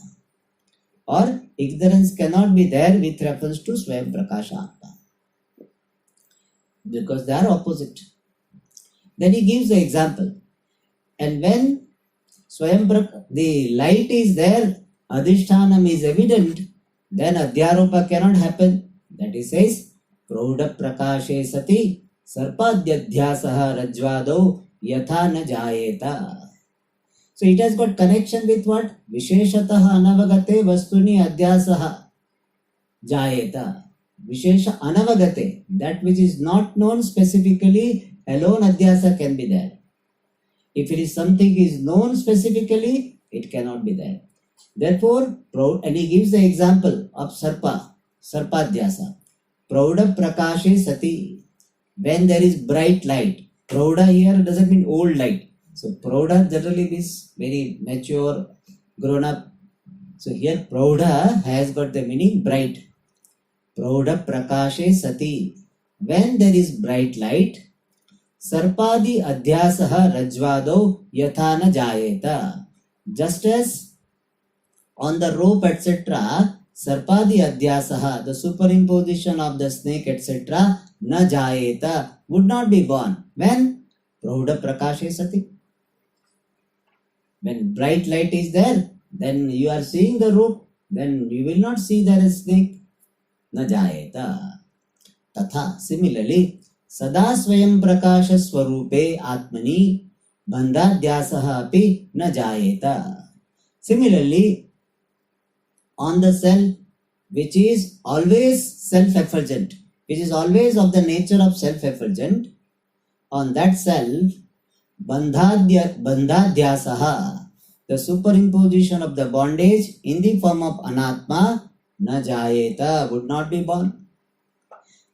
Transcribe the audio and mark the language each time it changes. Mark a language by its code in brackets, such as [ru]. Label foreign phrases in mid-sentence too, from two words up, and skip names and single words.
[en] Or ignorance cannot be there with reference to [sa] स्वयम् प्रकाश आत्मा. [en] Because they are opposite. Then he gives the example. And when the light is there, Adhishthanam is evident, then Adhyaropa cannot happen. That he says, [sa] प्रौढ प्रकाशे सति सर्पाद्यध्यासः रज्ज्वादौ यथा न जायेत. [en] So it has got connection with what? [sa] विशेषतः अनवगते वस्तुनि अध्यासः जायेत. विशेष अनवगते, [en] that which is not known specifically, alone adhyasa can be there. If it is something is known specifically, it cannot be there. Therefore, and he gives the example of sarpadhyasa. [sa] प्रौढ प्रकाशे सति, [en] when there is bright light. Prouda here doesn't mean old light. So prouda generally means very mature, grown up. So here prouda has got the meaning bright. [sa] प्रौढ प्रकाशे सति, [en] when there is bright light. [sa] सर्पादि अध्यासः रज्ज्वादौ यथा न जायेत. [en] Just as on the rope, etc., [sa] सर्पादि अध्यासः, [en] the superimposition of the snake, etc., [sa] न जायेत, [en] would not be born. When? [sa] प्रौढ प्रकाशे सति. [en] When bright light is there, then you are seeing the rope, then you will not see there is snake. [sa] न जायेत. Tatha, similarly, सदा स्वयम् प्रकाश स्वरूपे आत्मनि बन्धाध्यासः अपि न जायेत. [en] Similarly, on the self which is always self-effulgent, which is always of the nature of self-effulgent, on that self, bandhadhyasaha, the superimposition of the bondage in the form of anatma, [sa] न जायेत, [en] would not be born.